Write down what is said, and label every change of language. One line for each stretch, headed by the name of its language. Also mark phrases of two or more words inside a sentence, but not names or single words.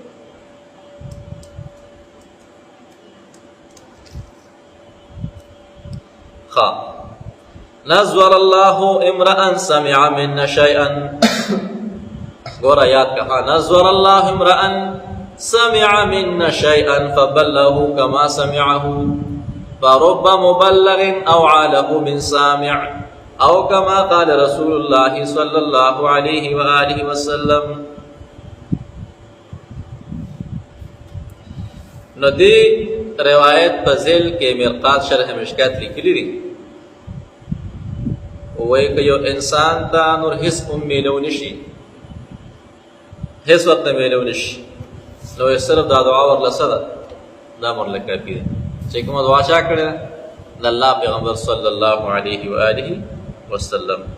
Arabic: نظر الله امرأ سمع منا شيئا گورا یاد کہا نظر الله امرأ سمع منا شيئا فبلغه كما سمعه فرب مبلغ اوعى له من سامع او كما قال رسول الله صلى الله عليه وآله وسلم.
Pashto: نو دی روایت په ذیل کې مرقات شرح مشکات لیکلی دی وایي که یو انسان ته نور هېڅ هم میلو نشي هېڅ ورته میلو نشي نو صرف دا دعا ورله څه ده دا ورله کافي ده چې کومه دعا چا کړې ده د الله پیغمبر
Arabic: صلی الله علیه وآله وسلم.